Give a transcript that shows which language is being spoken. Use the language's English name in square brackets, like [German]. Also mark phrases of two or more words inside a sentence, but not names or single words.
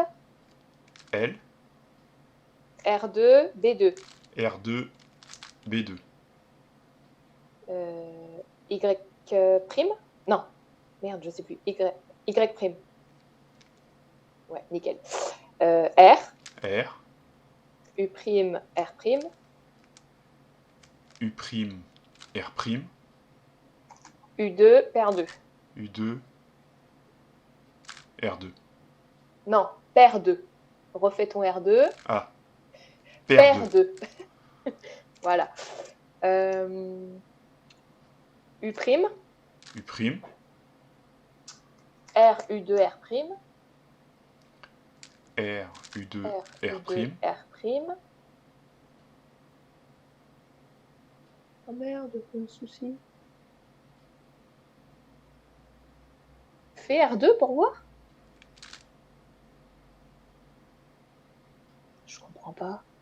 [French] L, R2. B2. R2, B2. Y prime. Non. Merde, je sais plus. Y prime. Ouais, nickel. R. R, U prime. R prime. U', R', U2. Paire 2. U2, R2. Non, paire 2. Refais ton R2. Ah, paire Paire 2. 2. Voilà. U prime. U', R U2 R prime. R, U2, R R', U2 R prime. Oh merde, quel souci. Fais R2 pour voir. Je comprends pas.